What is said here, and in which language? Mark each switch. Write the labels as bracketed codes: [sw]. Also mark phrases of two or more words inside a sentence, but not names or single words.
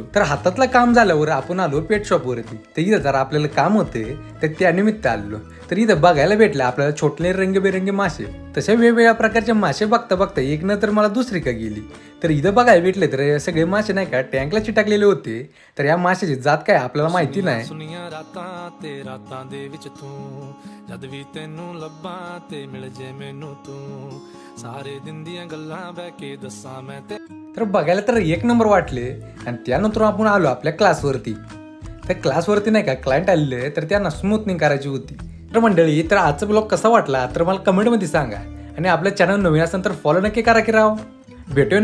[mr] तर हातातलं काम झाल्यावर आपण आलो पेट शॉपवरती. तर इथं जरा आपल्याला काम होते, तर त्यानिमित्त आलो. तर इथं बघायला भेटलं आपल्याला छोटले रंगबेरंगी मासे. तसे वेगवेगळ्या प्रकारचे मासे बघता बघता एक न तर मला दुसरी का गेली. तर इथं बघायला भेटले तर सगळे मासे नाही का टँकला चिटाकलेले होते. तर या माशाची जात काय आपल्याला माहिती नाही. [pa] ਸੁਨੀਆਂ ਰਾਤਾਂ ਤੇ ਰਾਤਾਂ ਦੇ ਵਿੱਚ ਤੂੰ ਜਦ ਵੀ ਤੈਨੂੰ ਲੱਭਾਂ ਤੇ ਮਿਲ ਜੇ ਮੈਨੂੰ ਤੂੰ ਸਾਰੇ ਦਿਨ ਦੀਆਂ ਗੱਲਾਂ ਬਹਿ ਕੇ ਦੱਸਾਂ ਮੈਂ ਤੇ [mr] तर बघायला तर एक नंबर वाटले आणि त्यानंतर आपण आलो आपल्या क्लासवरती. तर क्लासवरती नाही का क्लायंट आलेले, तर त्यांना स्मूथनिंग करायची होती. तर मंडळी, तर आजचा ब्लॉग कसा वाटला तर मला कमेंटमध्ये सांगा आणि आपल्या चॅनल नवीन असेल तर फॉलो नक्की करा की राव. भेटूया